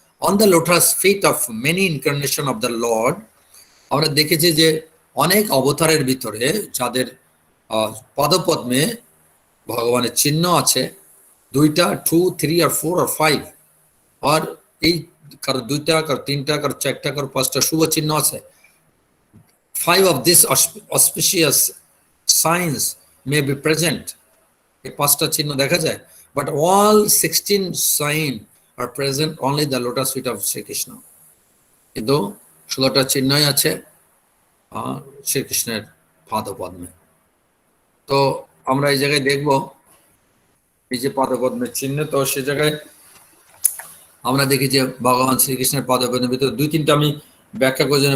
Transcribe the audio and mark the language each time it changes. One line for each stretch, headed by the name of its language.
English: on the lotus feet of many incarnation of the lord,
Bangla: আমরা দেখেছি যে অনেক অবতারের ভিতরে যাদের পদপদ্মে ভগবানের চিহ্ন আছে, 2টা 2 3 আর 4 আর 5, আর এই কারো 2টা, কারো 3টা, কারো 4টা, কারো 5টা শুভ চিহ্ন আছে।
English: 5 of this auspicious signs may be present,
Bangla: এই 5টা চিহ্ন দেখা যায়,
English: but all 16 signs are present only the lotus feet of Sri Krishna.
Bangla: কিন্তু 16টা চিহ্নই আছে শ্রীকৃষ্ণের পাদপদ্মে। তো আমরা এই জায়গায় দেখব এই যে পাদপদ্মের চিহ্ন, তো সে জায়গায় আমরা দেখি যে ভগবান শ্রীকৃষ্ণের পদপদ্মের ভিতরে 2-3টা আমি ব্যাখ্যা করি।